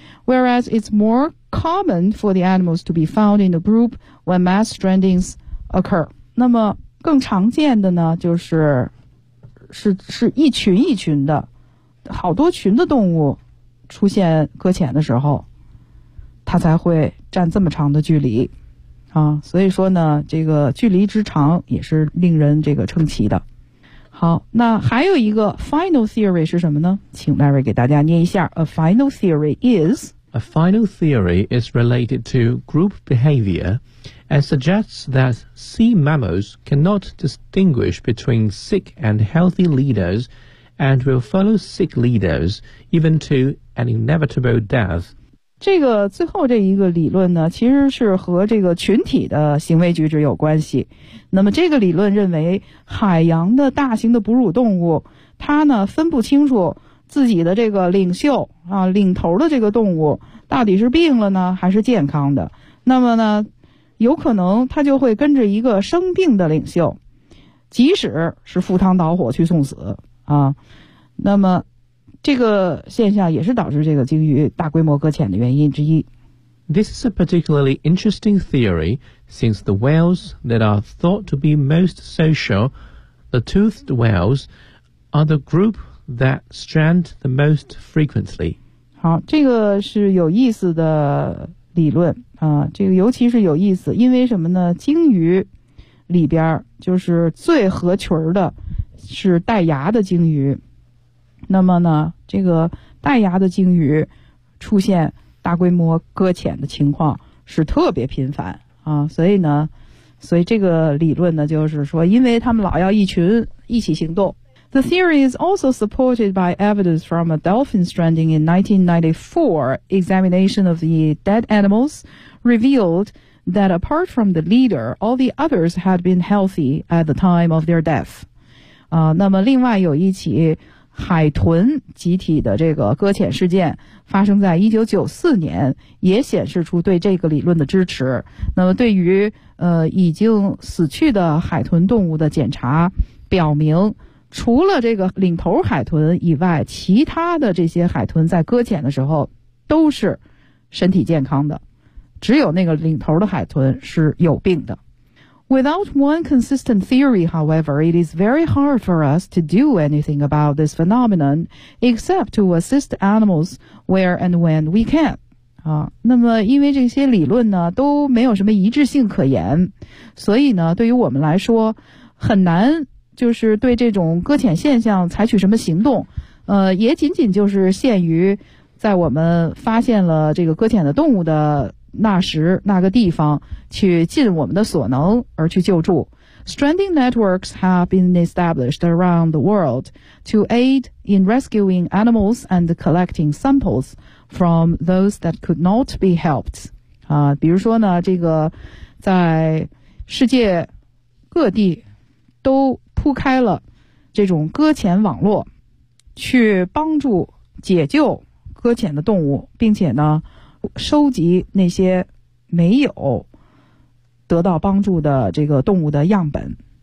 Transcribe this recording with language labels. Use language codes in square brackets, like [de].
[en] Whereas it's more common for the animals to be found in a group when mass strandings occur. [zh] 那么更常见的呢，就是是一群一群的，好多群的动物出现搁浅的时候，它才会占这么长的距离啊。所以说呢，这个距离之长也是令人这个称奇的。好，那还有一个 final theory 是什么呢？请 Larry 给大家念一下。 [en] A final theory is A final theory is related to group behavior and suggests that sea mammals cannot distinguish between sick and healthy leaders and will follow sick leaders even to an inevitable death. [zh] 这个最后这一个理论呢，其实是和这个群体的行为举止有关系。那么这个理论认为，海洋的大型的哺乳动物，它呢分不清楚自己的这个领袖啊，领头的这个动物到底是病了呢还是健康的。那么呢，有可能它就会跟着一个生病的领袖，即使是赴汤蹈火去送死啊。那么这个现象也是导致这个鲸鱼大规模搁浅的原因之一。 [en] This is a particularly interesting theory, since the whales that are thought to be most social, the toothed whales, are the group that strand the most frequently. [zh] 好，这个是有意思的理论啊，这个尤其是有意思，因为什么呢？鲸鱼里边就是最合群的，是带牙的鲸鱼。那么呢，这个带牙的鲸鱼出现大规模搁浅的情况是特别频繁啊，所以这个理论呢，就是说，因为他们老要一群一起行动。 [en] The theory is also supported by evidence from a dolphin stranding in 1994. Examination of the dead animals revealed that apart from the leader, all the others had been healthy at the time of their death. [zh] 那么另外有一起海豚集体的这个搁浅事件发生在1994年，也显示出对这个理论的支持。那么对于已经死去的海豚动物的检查表明，除了这个领头海豚以外，其他的这些海豚在搁浅的时候都是身体健康的，只有那个领头的海豚是有病的。 [en] Without one consistent theory, however, it is very hard for us to do anything about this phenomenon except to assist animals where and when we can. [zh] 那么因为这些理论呢都没有什么一致性可言，所以呢对于我们来说很难就是对这种搁浅现象采取什么行动，也仅仅就是限于在我们发现了这个搁浅的动物的那时那个地方去尽我们的所能而去救助。 [en] Stranding networks have been established around the world to aid in rescuing animals and collecting samples from those that could not be helped. [zh] 比如说呢，这个在世界各地都铺开了这种搁浅网络，去帮助解救搁浅的动物，并且呢收集那些没有得到帮助的这个动物的样本。